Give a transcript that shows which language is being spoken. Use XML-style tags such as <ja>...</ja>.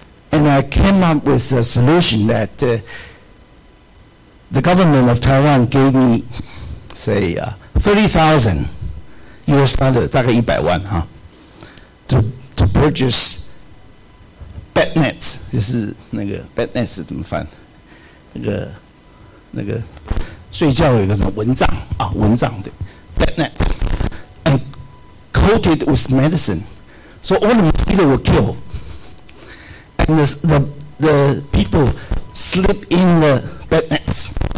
<en>And I came up with a solution that the government of Taiwan gave me, say, 30,000 US dollar,</en> <zh>大概100万</zh> <en>to purchase bed nets.</en> <zh>就是那个 bed nets 怎么翻？那个睡觉有一个什么蚊帐啊，蚊帐对</zh> <en>bed nets and coated with medicine, so all the mosquitoes were killed. And the people sleep in the bed nets.</en>